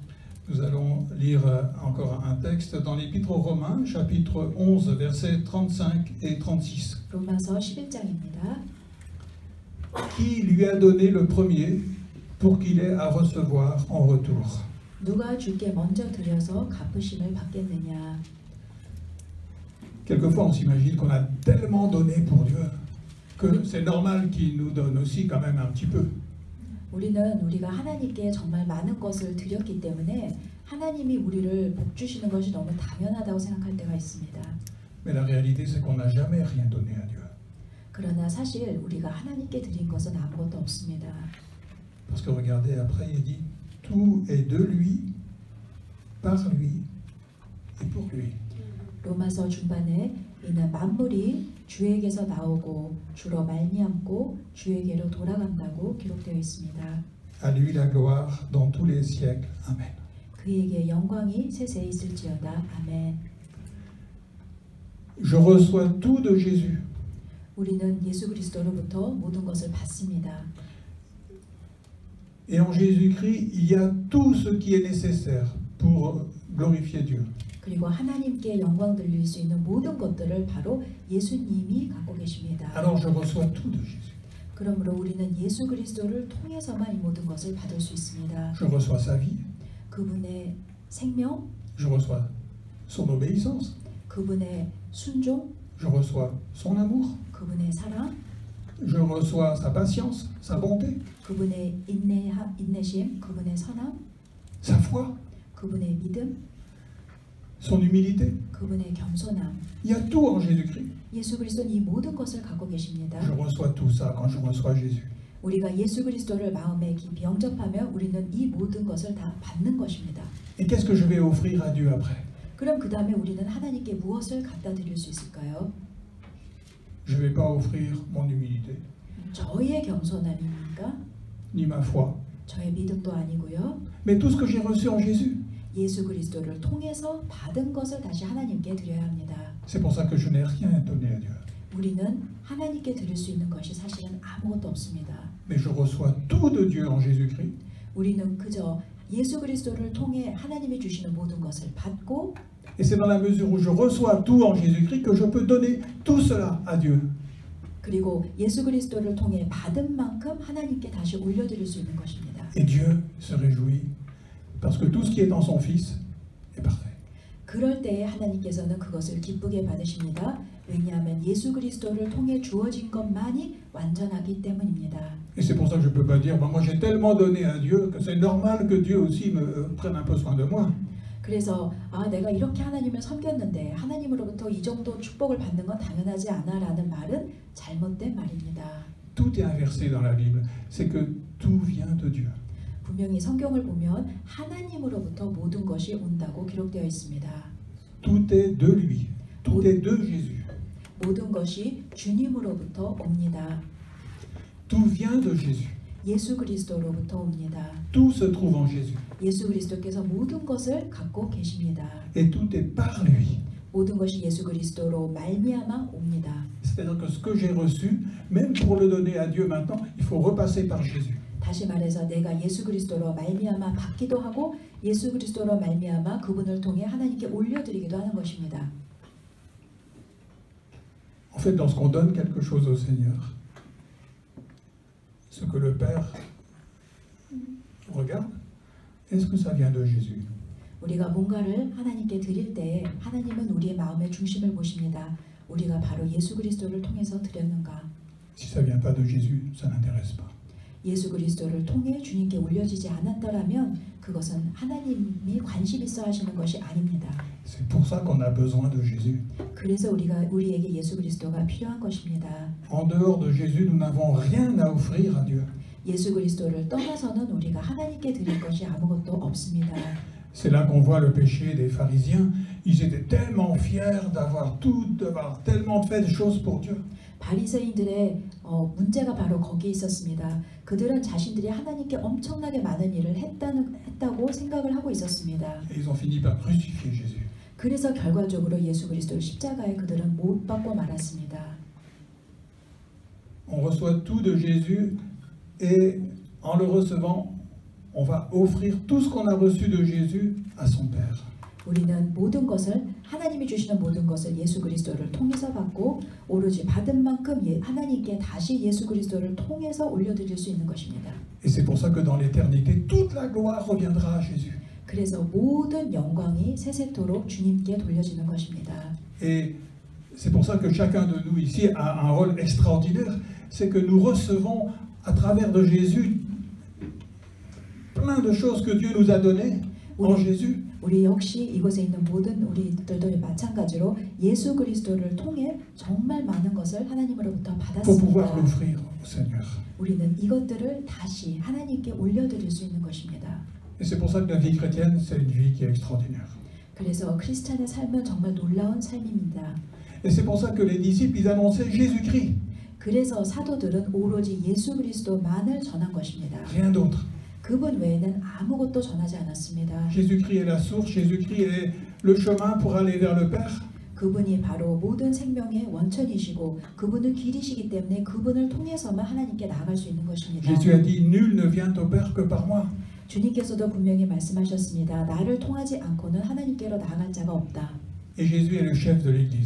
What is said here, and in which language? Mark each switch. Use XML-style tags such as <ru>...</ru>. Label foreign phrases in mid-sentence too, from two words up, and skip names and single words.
<fr>Nous allons lire encore un texte dans l'Épître aux Romains, chapitre 11, versets 35 et 36.</fr> <ko>로마서 11장입니다.</ko> <fr>Qui lui a donné le premier pour qu'il ait à recevoir en retour?</fr> <ko>누가 주께 먼저 드려서 갚으심을 받겠느냐.</ko> <fr>Quelquefois on s'imagine qu'on a tellement donné pour Dieu que c'est normal qu'il nous donne aussi quand même un petit peu.</fr> <ko>우리는 우리가 하나님께 정말 많은 것을 드렸기 때문에 하나님이 우리를 복 주시는 것이 너무 당연하다고 생각할 때가 있습니다.</ko> <fr>Mais la réalité c'est qu'on n'a jamais rien donné à Dieu.</fr> <ko>그러나 사실 우리가 하나님께 드린 것은 아무것도 없습니다.</ko> <fr>Parce que regardez après il dit tout est de lui, par lui et pour lui.</fr> <ko>로마서 중반에 이는 만물이 주에게서 나오고 주로 말미암고 주에게로 돌아간다고 기록되어 있습니다.</ko> <fr>À lui la gloire dans tous les siècles. Amen.</fr> <ko>그에게 영광이 세세히 있을지어다. 아멘.</ko> <fr>Je reçois tout de Jésus.</fr> <ko>우리는 예수 그리스도로부터 모든 것을 받습니다.</ko> <fr>Et en Jésus-Christ, il y a tout ce qui est nécessaire pour glorifier Dieu.</fr> <ko>그리고 하나님께 영광 돌릴 수 있는 모든 것들을 바로 예수님이 갖고 계십니다.</ko> <fr>Alors je reçois tout de Jésus.</fr> <ko>그러므로 우리는 예수 그리스도를 통해서만 이 모든 것을 받을 수 있습니다.</ko> <fr>Je reçois sa vie.</fr> <ko>그분의 생명,</ko> <fr>Je reçois son obéissance.</fr> <ko>그분의 순종,</ko> <fr>Je reçois son amour.</fr> <ko>그분의 사랑,</ko> <fr>Je reçois sa patience, sa bonté,</fr> <ko>그분의 인내심, 그분의 선함,</ko> <fr>sa foi,</fr> <ko>그분의 믿음,</ko> <fr>son humilité.</fr> <ko>그분의 겸손함.</ko> <fr>Il y a tout en Jésus-Christ.</fr> <ko>예수 그리스도는 이 모든 것을 갖고 계십니다.</ko> <fr>Je reçois tout ça quand je reçois Jésus.</fr> <ko>우리가 예수 그리스도를 마음에 깊이 영접하면 우리는 이 모든 것을 다 받는 것입니다.</ko> <fr>Et qu'est-ce que je vais offrir à Dieu après?</fr> <ko>그럼 그 다음에 우리는 하나님께 무엇을 갖다 드릴 수 있을까요?</ko> <fr>Je ne vais pas offrir mon humilité,</fr> <ko>저의 겸손함입니까?</ko> <fr>ni ma foi,</fr> <ko>저의 믿음도 아니고요.</ko> <fr>mais tout ce que j'ai reçu en Jésus.</fr> <ko>예수 그리스도를 통해서 받은 것을 다시 하나님께 드려야 합니다.</ko> <fr>C'est pour ça que je n'ai rien donné à Dieu.</fr> <ko>우리는 하나님께 드릴 수 있는 것이 사실은 아무것도 없습니다.</ko> <fr>Mais je reçois tout de Dieu en Jésus-Christ.</fr> <ko>우리는 그저 예수 그리스도를 통해 하나님이 주시는 모든 것을 받고</ko> <fr>Et c'est dans la mesure où je reçois tout en Jésus-Christ que je peux donner tout cela à Dieu.</fr> <ko>그리고 예수 그리스도를 통해 받은 만큼 하나님께 다시 올려드릴 수 있는 것입니다.</ko> <fr>Et Dieu se réjouit parce que tout ce qui est en son Fils est parfait.</fr> <ko>그럴 때에 하나님께서는 그것을 기쁘게 받으십니다. 왜냐하면 예수 그리스도를 통해 주어진 것만이 완전하기 때문입니다.</ko> <fr>Et c'est pour ça que je ne peux pas dire, moi j'ai tellement donné à Dieu que c'est normal que Dieu aussi me prenne un peu soin de moi.</fr> <ko>그래서 내가 이렇게 하나님을 섬겼는데 하나님으로부터 이 정도 축복을 받는 건 당연하지 않아 라는 말은 잘못된 말입니다.</ko> <fr>Tout est inversé dans la Bible, c'est que tout vient de Dieu.</fr> <ko>분명히 성경을 보면 하나님으로부터 모든 것이 온다고 기록되어 있습니다.</ko> <fr>Tout est de lui, tout est de Jésus.</fr> <ko>모든 것이 주님으로부터 옵니다.</ko> <fr>Tout vient de Jésus.</fr> <ko>예수 그리스도로부터 옵니다.</ko> <fr>Tout se trouve en Jésus.</fr> <ko>예수 그리스도께서 모든 것을 갖고 계십니다.</ko> <fr>Et tout est par lui.</fr> <ko>모든 것이 예수 그리스도로 말미암아 옵니다.</ko> <fr>C'est-à-dire que ce que j'ai reçu, même pour le donner à Dieu maintenant, il faut repasser par Jésus.</fr> <ko>다시 말해서 내가 예수 그리스도로 말미암아 받기도 하고 예수 그리스도로 말미암아 그분을 통해 하나님께 올려드리기도 하는 것입니다.</ko> <fr>En fait, lorsqu'on donne quelque chose au Seigneur, ce que le Père regarde, est-ce que ça vient de Jésus?</fr> <ko>우리가 뭔가를 하나님께 드릴 때 하나님은 우리의 마음의 중심을 보십니다. 우리가 바로 예수 그리스도를 통해서 드렸는가?</ko> <fr>Si ça vient pas de Jésus, ça n'intéresse pas.</fr> <ko>예수 그리스도를 통해 주님께 올려지지 않았더라면 그것은 하나님이 관심 있어 하시는 것이 아닙니다.</ko> <fr>C'est pour ça qu'on a besoin de Jésus.</fr> <ko>그래서 우리에게 예수 그리스도가 필요한 것입니다.</ko> <fr>En dehors de Jésus, nous n'avons rien à offrir à Dieu.</fr> <ko>예수 그리스도를 떠나서는 우리가 하나님께 드릴 것이 아무것도 없습니다.</ko> <fr>C'est là qu'on voit le péché des pharisiens. Ils étaient tellement fiers d'avoir tellement fait de choses pour Dieu.</fr> <ko>바리새인들의 문제가 바로 거기에 있었습니다. 그들은 자신들이 하나님께 엄청나게 많은 일을 했다고 생각을 하고 있었습니다.</ko> <fr>Et ils ont fini par crucifier Jésus.</fr> <ko>그래서 결과적으로 예수 그리스도를 십자가에 그들은 못 박고 말았습니다.</ko> <fr>On reçoit tout de Jésus et en le recevant, on va offrir tout ce qu'on a reçu de Jésus à son Père.</fr> <ko>우리는 모든 것을 하나님이 주시는 모든 것을 예수 그리스도를 통해서 받고 오로지 받은 만큼 하나님께 다시 예수 그리스도를 통해서 올려드릴 수 있는 것입니다.</ko> <fr>Et c'est pour ça que dans l'éternité, toute la gloire reviendra à Jésus.</fr> <ko>그래서 모든 영광이 세세토록 주님께 돌려지는 것입니다.</ko> <fr>Et c'est pour ça que chacun de nous ici a un rôle extraordinaire, c'est que nous recevons à travers de Jésus plein de choses que Dieu nous a données en Jésus.</fr> <ko>우리 역시 이곳에 있는 모든 우리들도 마찬가지로 예수 그리스도를 통해 정말 많은 것을 하나님으로부터</ko> <fr>Pour pouvoir</fr> <ko>받았습니다.</ko> <fr>l'offrir au Seigneur.</fr> <ko>우리는 이것들을 다시 하나님께 올려드릴 수 있는 것입니다.</ko> <fr>Et c'est pour ça que la vie chrétienne, c'est une vie qui est extraordinaire.</fr> <ko>그래서 크리스찬의 삶은 정말 놀라운 삶입니다.</ko> <fr>Et c'est pour ça que les disciples, ils annonçaient Jésus-Christ,</fr> <ko>그래서 사도들은 오로지 예수 그리스도만을 전한 것입니다.</ko> <fr>rien d'autre.</fr> <ko>그분 외에는 아무것도 전하지 않았습니다.</ko> <fr>Jésus-Christ est la source, Jésus-Christ est le chemin pour aller vers le Père.</fr> <ko>그분이 바로 모든 생명의 원천이시고 그분은 길이시기 때문에 그분을 통해서만 하나님께 나아갈 수 있는 것입니다.</ko> <fr>Jésus a dit, nul ne vient au Père que par moi.</fr> <ko>주님께서도 분명히 말씀하셨습니다. 나를 통하지 않고는 하나님께로 나아갈 자가 없다.</ko> <fr>Et Jésus est le chef de l'Église.</fr>